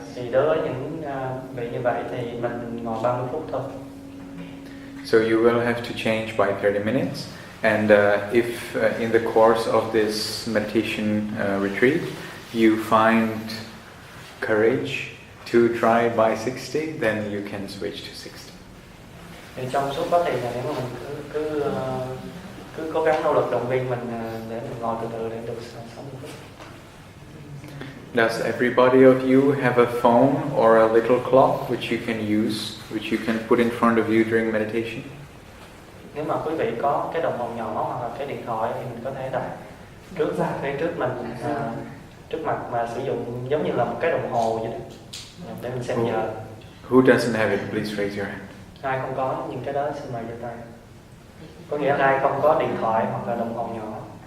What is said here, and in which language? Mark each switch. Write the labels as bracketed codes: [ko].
[vi] Thì đối với những vị như vậy thì mình ngồi 30 phút thôi. [en] So you will have to change by 30 minutes. And if in the course of this meditation retreat you find courage to try by 60, then you can switch to 60. [vi] Thì trong suốt quá trình này nếu mà mình cứ cố gắng nỗ lực động viên mình để mình ngồi từ từ để được 60 phút. [en] Does everybody of you have a phone or a little clock which you can use, which you can put in front of you during meditation? [vi] Nếu mà quý vị có cái đồng hồ nhỏ hoặc là cái điện thoại thì mình có thể đặt trước mình trước mặt mà sử dụng giống như là một cái đồng hồ vậy đó để mình xem giờ. [en] Who doesn't have it? Please raise your hand. [vi] Ai không có những cái đó xin mời giơ tay. Có nghĩa là ai không có điện thoại hoặc là đồng hồ nhỏ.